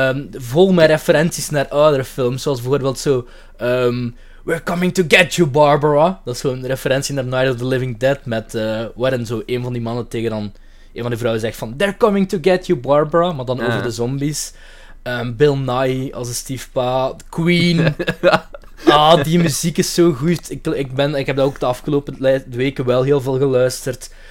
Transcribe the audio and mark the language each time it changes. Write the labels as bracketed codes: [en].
[nl] Vol met referenties naar andere films, zoals bijvoorbeeld zo... [en] We're coming to get you, Barbara. [nl] Dat is gewoon een referentie naar Night of the Living Dead, met waarin zo een van die mannen tegen dan een van die vrouwen zegt van [en] They're coming to get you, Barbara, [nl] maar dan over de zombies. Bill Nighy als een stiefpa. Queen. Ah, die muziek is zo goed. Ik heb dat ook de afgelopen weken wel heel veel geluisterd.